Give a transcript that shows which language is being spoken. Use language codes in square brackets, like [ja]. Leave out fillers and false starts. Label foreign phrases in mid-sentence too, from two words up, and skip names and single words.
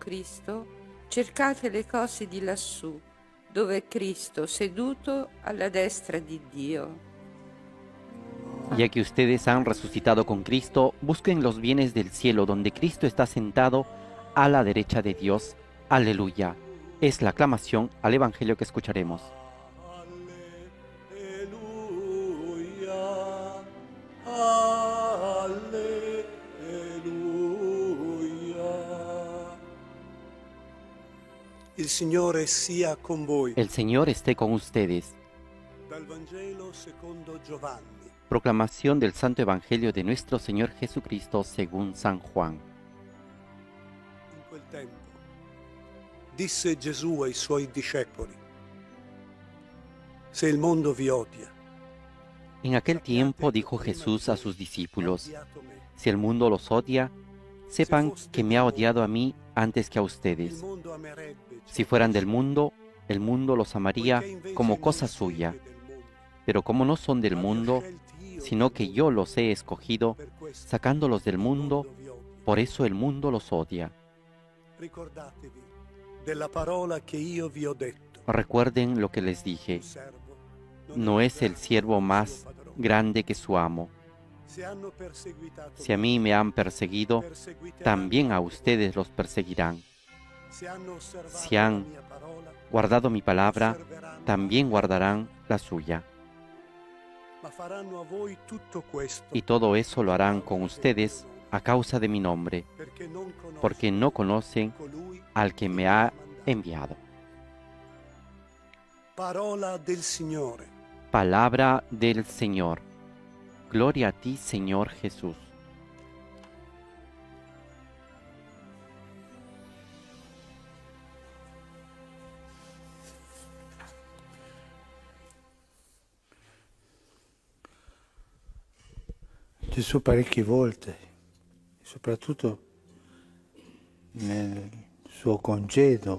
[it] Cristo, cercate le cose di lassù, dove è Cristo seduto alla destra di Dio. [es] Ya que ustedes han resucitado con Cristo, busquen los bienes del cielo, donde Cristo está sentado a la derecha de Dios. Aleluya. Es la aclamación al Evangelio que escucharemos. [it] Alleluia, alleluia. Il Signore sia con voi. [es] El Señor esté con ustedes. [it] Dal Vangelo secondo Giovanni. [es] Proclamación del Santo Evangelio de nuestro Señor Jesucristo según San Juan. [it] In quel tempo disse Gesù ai suoi discepoli: Se il mondo vi odia, [es] En aquel tiempo dijo Jesús a sus discípulos: [it] odiato me. [es] Si el mundo los odia, sepan que me ha odiado a mí antes que a [it] Il [es] ustedes. [it] mondo amerebbe ciò [es] Si fueran del [it] che [es] mundo, el mundo los amaría poiché invece como [it] non [es] cosa [it] siete [es] suya. [it] del mondo, [es] Pero como no son del [it] ma li ho [es] mundo, [it] scelti io [es] sino [it] del [es] que [it] mondo, [es] yo los he escogido, [it] per questo [es] sacándolos del [it] il [es] mundo, [it] vi odia. [es] por eso el mundo los odia. [it] Ricordatevi della parola che io vi ho detto. [es] Recuerden lo que les dije. [it] Un servo [es] No es el siervo [it] suo [es] más [it] padrone. [es] grande que su amo. [it] Se hanno perseguitato [es] Si a mí me han perseguido, [it] perseguiteranno [es] también a [it] voi. [es] ustedes los perseguirán. [it] Se hanno osservato [es] Si han [it] la mia parola, [es] Guardado mi palabra, [it] osserveranno [es] también guardarán la suya. [it] ma faranno a voi tutto questo [es] Y todo eso lo harán con ustedes a causa de mi nombre, porque no conocen [it] colui [es] al que me ha enviado. [it] Parola del Signore. [es] Palabra del Señor. Gloria a ti, Señor Jesús. [it] Gesù parecchie volte, soprattutto nel suo congedo,